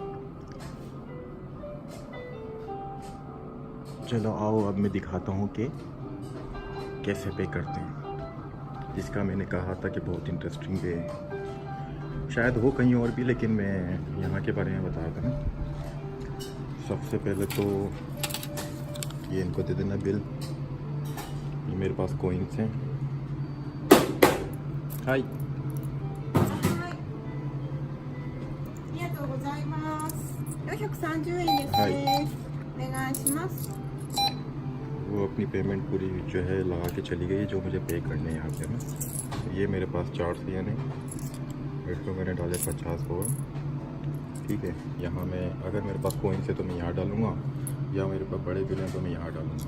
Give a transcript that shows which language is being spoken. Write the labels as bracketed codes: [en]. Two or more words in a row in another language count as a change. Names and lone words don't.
[hi] चलो आओ अब मैं दिखाता हूँ कि कैसे पे करते हैं, जिसका मैंने कहा था कि बहुत इंटरेस्टिंग है। शायद हो कहीं और भी, लेकिन मैं यहाँ के बारे में बताया था ना। सबसे पहले तो ये इनको दे देना बिल। ये मेरे पास कॉइन्स हैं। हाय [ja] 430円ですね。お願いします。 [hi] वो अपनी पेमेंट पूरी जो है लगा के चली गई जो मुझे पे करने हैं यहाँ पे ना। ये मेरे पास 400 येन है, इसको मैंने डाले 50 हुआ। ठीक है, यहाँ मैं अगर मेरे पास कॉइन है तो मैं यहाँ डालूँगा, या मेरे पास बड़े बिल हैं तो मैं यहाँ डालूँगा।